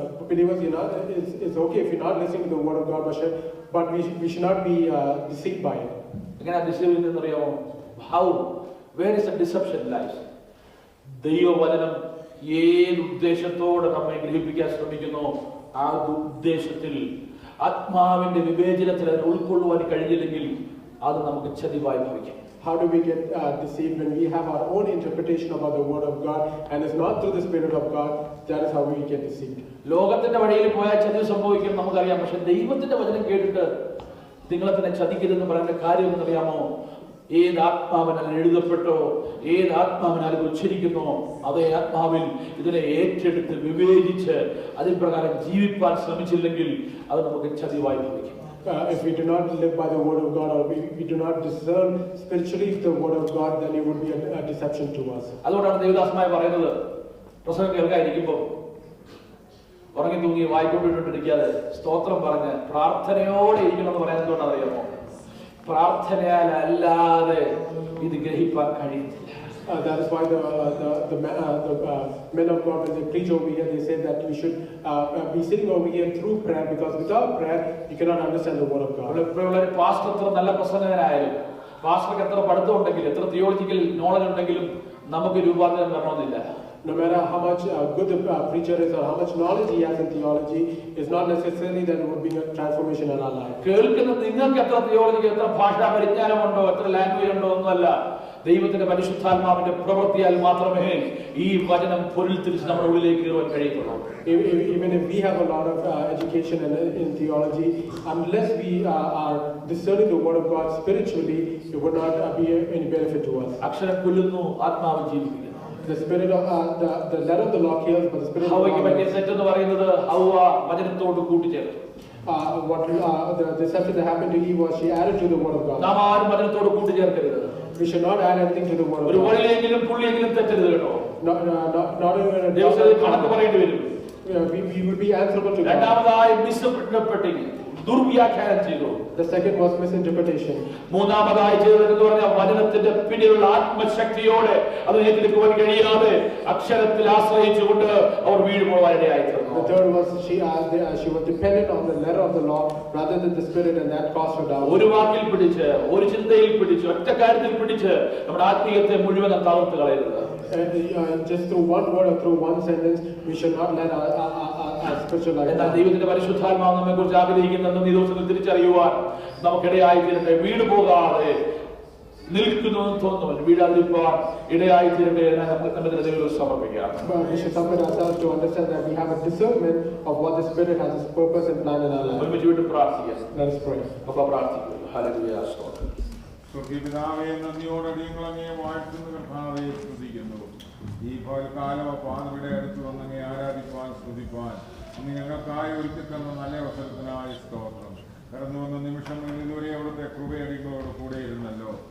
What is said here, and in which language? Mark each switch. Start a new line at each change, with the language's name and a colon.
English: Believers, it's okay if you're not listening to the Word of God, but we should not be deceived by it.
Malayalam: എങ്ങനെയാ deceive ചെയ്യുന്നതെന്നറിയാമോ?
English: How? Where is the deception lies?
Malayalam: ദൈവവചനം ഏത് ഉദ്ദേശത്തോടെ നമ്മെ ഗ്രഹിപ്പിക്കാൻ ശ്രമിക്കുന്നു ആ ഉദ്ദേശത്തിൽ ആത്മാവിന്റെ വിവേചനത്തിൽ അതിനെ ഉൾക്കൊള്ളുവാൻ കഴിഞ്ഞില്ലെങ്കിൽ അത് നമുക്ക് ചതിവായി ഭവിക്കും.
English: How do we get deceived when we have our own interpretation about the Word of God and it's not through the Spirit of God? That is how we get deceived.
Malayalam: ലോകത്തിന്റെ വഴിയിൽ പോയാൽ ചതി സംഭവിക്കും നമുക്കറിയാം. പക്ഷെ ദൈവത്തിന്റെ വചനം കേട്ടിട്ട് നിങ്ങളെ തന്നെ ചതിക്കരുതെന്ന് പറയുന്ന കാര്യം എന്നറിയാമോ? ഏത് ആത്മാവിനാൽ എഴുതപ്പെട്ടോ ഏത് ആത്മാവിനാൽ ഇത് ഉച്ചരിക്കുന്നോ അതേ ആത്മാവിൽ ഇതിനെ ഏറ്റെടുത്ത് വിവേചിച്ച് അതിൻ പ്രകാരം ജീവിപ്പാൻ ശ്രമിച്ചില്ലെങ്കിൽ അത് നമുക്ക് ചതിവായി ഭവിക്കും.
English: If we do not live by the Word of God, or we do not discern spiritually the Word of God, then it would be a deception to us.
Malayalam: അതുകൊണ്ടാണ് ദേവദാസന്മാർ പറയുന്നത്, പ്രസംഗം കേൾക്കാതിരിക്കുമ്പോൾ ഉറങ്ങി തൂങ്ങി വായിക്കൊണ്ടിട്ടിരിക്കാതെ സ്തോത്രം പറഞ്ഞ് പ്രാർത്ഥനയോടെ ഇരിക്കണം എന്ന് പറയാൻ എന്തുകൊണ്ടാണ് അറിയാമോ? പ്രാർത്ഥനയാൽ അല്ലാതെ ഇത് ഗ്രഹിപ്പാൻ കഴിയത്തില്ല.
English: That is why the men of God, when they preach over here, they say that we should be sitting over here through prayer, because without prayer you cannot understand the Word of God.
Malayalam: Pastor എത്ര നല്ല പ്രസംഗകനായാലും പാസ്റ്റർക്ക് എത്ര പഠിത്തം ഉണ്ടെങ്കിലും എത്ര theological knowledge ഉണ്ടെങ്കിലും നമുക്ക് രൂപാന്തരം വരണമെന്നില്ല.
English: No matter how much good the preacher is or how much knowledge he has in theology, it's not necessarily that it would bring a transformation in our life.
Malayalam: കേൾക്കുന്ന നിങ്ങൾക്ക് എത്ര തിയോളജി, എത്ര ഭാഷാ പരിജ്ഞാനമുണ്ടോ, എത്ര ലാംഗ്വേജ് ഉണ്ടോ ഒന്നുമല്ല. ദൈവത്തിന്റെ പരിശുദ്ധാത്മാവിന്റെ പ്രവൃത്തിയാൽ മാത്രമേ ഈ വചനം പൊരുൾ തിരിച്ച് നമ്മുടെ ഉള്ളിലേക്ക് കയറാൻ കഴിയുള്ളൂ.
English: Even if we have a lot of education in theology, unless we are discerning the Word of God spiritually, it would not be any benefit to us.
Malayalam: അക്ഷരം കൊല്ലുന്നു, ആത്മാവ് ജീവിപ്പിക്കുന്നു.
English: The spirit of the letter of the law kills, but the spirit of
Malayalam: ഹവ്വയ്ക്ക് പറ്റിയ തെറ്റ് എന്ന് പറയുന്നത് ഹവ്വ വചനത്തോട് കൂട്ടിച്ചേർത്തു.
English: What the deception that happened to Eve was she added to the Word of God.
Malayalam: നാം ആരും വചനത്തോട് കൂട്ടിച്ചേർക്കരുത്.
English: We should not add anything to the Word of God.
Malayalam: ഒരു വഴിയെങ്കിലും പുള്ളിയെങ്കിലും തെറ്റരുത് കേട്ടോ.
English: Not even
Malayalam: ദൈവത്തിന് കണക്ക് പറയേണ്ടി വരും.
English: We would be answerable to God.
Malayalam: രണ്ടാമതായി മിസ്ഇന്റർപ്രറ്റിംഗ്, ദുർവ്യാഖ്യാനം ചെയ്തു.
English: The second was misinterpretation.
Malayalam: മൂന്നാമതായി ചെയ്തതെന്ന് പറഞ്ഞാൽ വചനത്തിന്റെ പിന്നിലുള്ള ആത്മശക്തിയോടെ അത് ഏറ്റെടുക്കുവാൻ കഴിയാതെ അക്ഷരത്തിൽ ആശ്രയിച്ചുകൊണ്ട് അവർ വീഴുപോകാനിടയായി തീർന്നു.
English: The third was she was dependent on the letter of the law rather than the spirit, and that cost her down.
Malayalam: ഒരു വാക്കിൽ പിടിച്ച്, ഒരു ചിന്തയിൽ പിടിച്ച്, ഒറ്റ കാര്യത്തിൽ പിടിച്ച് നമ്മുടെ ആത്മീയത്തെ മുഴുവൻ തകർത്ത് കളയരുത്.
English: Just through one word or through one sentence, we should not let our spiritual life.
Malayalam: എന്നാൽ ദൈവത്തിന്റെ പരിശുദ്ധാത്മാവ് നമ്മെ കുറിച്ച് ആഗ്രഹിക്കുന്നെന്ന് ഈ ദിവസത്തിൽ തിരിച്ചറിയുവാൻ നമുക്കിടയായി തീരട്ടെ. വീട് പോകാതെ നിൽക്കുന്നു തോന്നുന്നു, വീഴാതിരിക്കാൻ ഇടയായി തീരട്ടെ എന്ന് നമ്മുടെ ദൈവം സമർപ്പിക്കാം.
English: We should submit ourselves to understand that we have a discernment of what the Spirit has its purpose and plan in our life.
Malayalam: ഒരുമിച്ച് വീണ്ടും പ്രാർത്ഥിക്കാം.
English: Let us pray.
Malayalam: അപ്പോൾ പ്രാർത്ഥിക്കുക. ഹല്ലേലൂയ, സ്തോത്രം. സ്വർഗ്ഗപിതാവേ, നന്ദിയോടെ ഞങ്ങൾ അങ്ങേ വാഴ്ത്തുന്ന കർത്താവേ സ്തുതിക്കുന്നു. ഈ പകൽക്കാലം പാതയുടെ അടുത്ത് വന്നങ്ങേ ആരാധിപ്പാൻ സ്തുതിപ്പാൻ അങ്ങ് ഞങ്ങൾക്കായി ഒരുക്കി തന്ന നല്ല അവസരത്തിനായി സ്തോത്രം. കടന്നു വന്ന നിമിഷങ്ങളിൽ ഇതുവരെ അവിടുത്തെ കൃപയടികളോട് കൂടെ ഇരുന്നല്ലോ.